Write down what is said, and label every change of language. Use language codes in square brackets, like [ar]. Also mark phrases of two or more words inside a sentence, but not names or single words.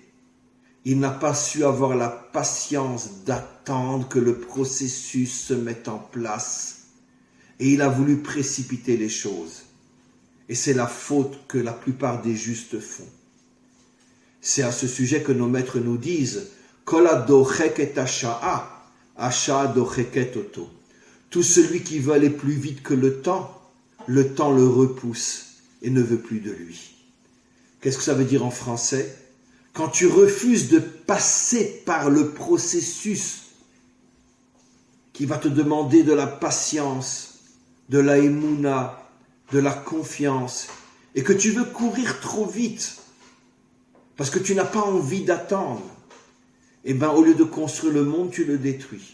[fr] Il n'a pas su avoir la patience d'attendre que le processus se mette en place. Et il a voulu précipiter les choses. Et c'est la faute que la plupart des justes font. C'est à ce sujet que nos maîtres nous disent [he] כל הדוחק השעה, השעה דוחקת אותו. [fr] Tout celui qui veut aller plus vite que le temps le repousse et ne veut plus de lui. Qu'est-ce que ça veut dire en français? Quand tu refuses de passer par le processus qui va te demander de la patience, de la émouna, de la confiance, et que tu veux courir trop vite, parce que tu n'as pas envie d'attendre, eh bien au lieu de construire le monde, tu le détruis.